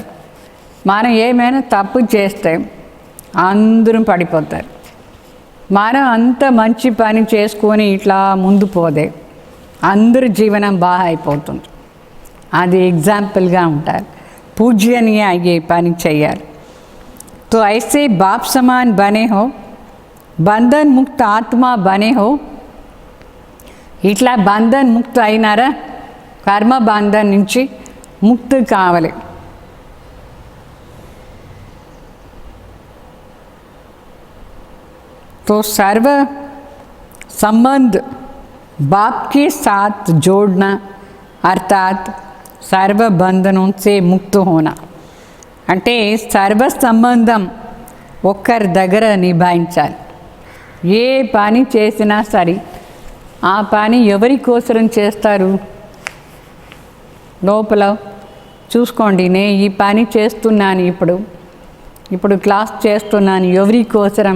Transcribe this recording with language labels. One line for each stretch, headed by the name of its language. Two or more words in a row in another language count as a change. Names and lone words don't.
Telugu: మనం ఏమైనా తప్పు చేస్తే అందరూ పడిపోతారు. మనం అంత మంచి పని చేసుకొని ఇట్లా ముందు పోదే అందరి జీవనం బాగా అయిపోతుంది. అది ఎగ్జాంపుల్గా ఉంటారు. పూజ్యనీయ అయ్యే పని చేయాలి.
Hindi: तो ऐसे बाप समान बने हो, बंधन मुक्त आत्मा बने हो.
Telugu: ఇట్లా
Hindi: बंधन मुक्त
Telugu: అయినారా,
Hindi: कर्म बंधन
Telugu: నుంచి ముక్తి కావాలి.
Hindi: तो सर्व संबंध बाप के साथ जोड़ना अर्थात सर्व बंधनों से मुक्त होना.
Telugu: అంటే సర్వ సంబంధం ఒక్కరి దగ్గర నిభాయించాలి. ఏ పని చేసినా సరే ఆ పని ఎవరి కోసరం చేస్తారు? లోపల చూసుకోండి. నేను ఈ పని చేస్తున్నాను, ఇప్పుడు క్లాస్ చేస్తున్నాను, ఎవరి కోసరం?